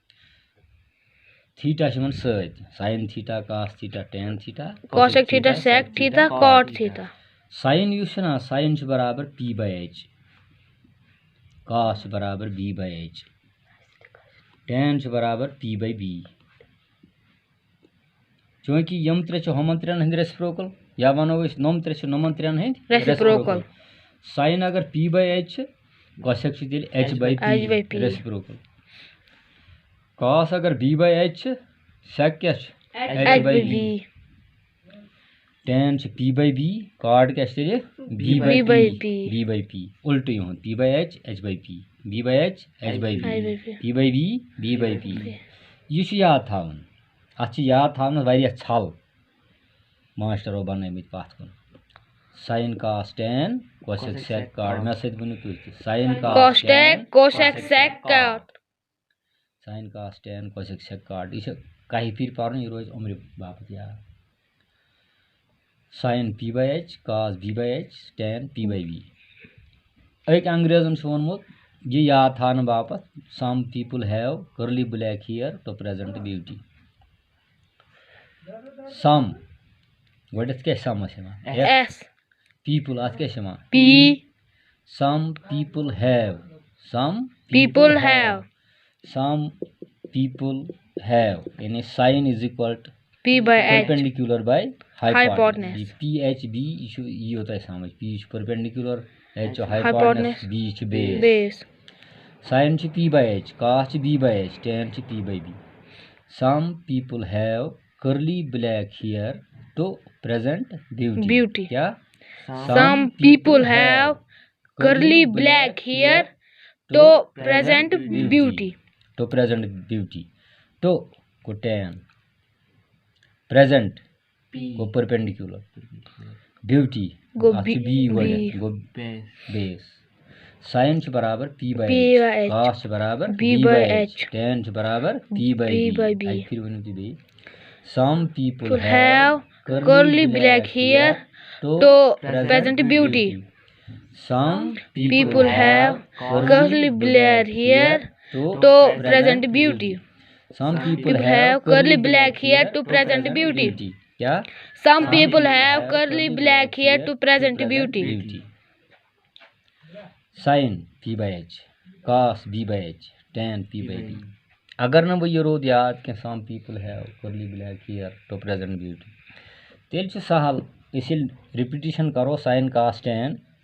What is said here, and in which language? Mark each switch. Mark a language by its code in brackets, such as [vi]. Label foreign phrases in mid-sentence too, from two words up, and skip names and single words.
[ks] थीटा sin थीटा cos थीटा tan थीटा कोसेक थीटा सेक थीटा कॉट थीटा sin sin बराबर P/H cos बराबर B/H tan बराबर P/B चूंकि यम 3 हमन 3 हंद रेसिप्रोकल या वनो नोम 3 नोमन 3 हंद रेसिप्रोकल sin अगर P/H कोसेक H/P रेसिप्रोकल cos अगर B/H सेक क्या H/B tan P/B कॉट क्या B/P उल्ट यून P/H H/P B/H H/B P/B B/P यह याद थावन अत याद थावन छल मास्टरो बनमित पत कुन [en] sin cos tan cosec sec cot [ks] मे सत वनु तुम [en] sin cos tan cosec sec cot sin cos tan cosec sec cot [ks] यह कहीं फिर पार यह रोज उम्र बापत याद [en] sin P/H cos B/H tan P/B [ks] एक अंग्रेजन वोनमुत ये याद थान बापत [en] some people have curly black hair to present beauty [ks] सम गोडत क्या सम S पीपल अत क्या P [en] some people have some people have some people have यानी sine is equal to P by H perpendicular by hypotenuse hypotenuse [hi] पी एच बी ये होता है समझ पी परपेंडिकुलर एच हाइपोटेनस [en] hypotenuse बी बेस base sine P by H cos B by H tan P by B some people have curly black hair to present Beauty. [ks] क्या [en] some people have curly black hair to present beauty to present beauty to को tan present को perpendicular beauty go [hi] अच्छी B बी B [en] गो base sine बराबर P by P एच by H [ks] कॉस बराबर B बी [en] by बाय H [ks] एच tan बराबर पी बाय [en] B by B B phir one B some people people have curly black hair to present beauty some people have curly black hair to present beauty some people people have curly black hair to present beauty [ks] क्या [en] some people have curly black hair to present beauty sine P by H cos B by H tan P by B [ks] अगर ना वो ये रोद याद कि [en] some people have curly black hair to present beauty [ks] तेल छ सहल इसी रिपीटिशन करो [en] sine cos tan